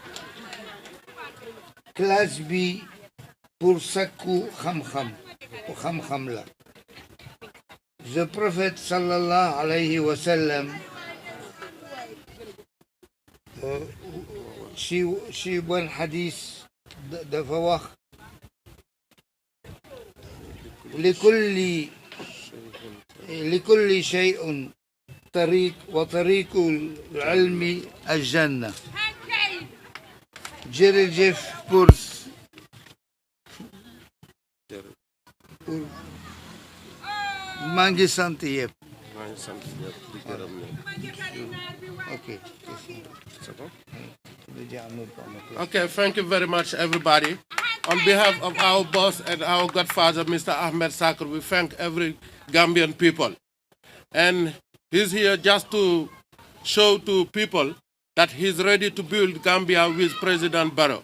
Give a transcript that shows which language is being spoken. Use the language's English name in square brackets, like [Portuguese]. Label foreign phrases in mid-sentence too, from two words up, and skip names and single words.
[Wolof] Classe bi pour sakku xam-xam la. [French] Le prophète [Arabic] صلى الله عليه وسلم [Wolof] ci bon hadith dafa wax [Arabic] لكل شيء طريق وطريق العلم الجنة. [Wolof] jërëjëf pour maa ngi sant yëpp. [English] Okay. Okay, thank you very much, everybody. On behalf of our boss and our godfather, Mr. Ahmed Sakr, we thank every Gambian people. And he's here just to show to people that he's ready to build Gambia with President Barrow.